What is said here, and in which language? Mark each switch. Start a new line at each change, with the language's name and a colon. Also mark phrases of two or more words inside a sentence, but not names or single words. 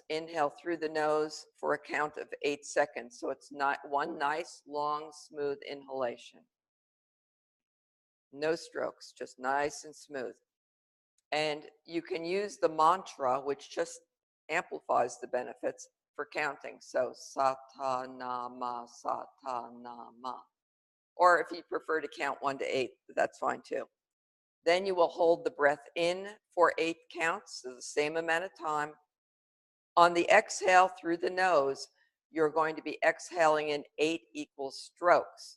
English: Inhale through the nose for a count of 8 seconds. So it's not one nice, long, smooth inhalation. No strokes, just nice and smooth. And you can use the mantra, which just amplifies the benefits for counting.
Sanskrit: So sata nama, sata nama.
English: Or if you prefer to count 1 to 8, that's fine too. Then you will hold the breath in for 8 counts, so the same amount of time. On the exhale through the nose, you're going to be exhaling in 8 equal strokes.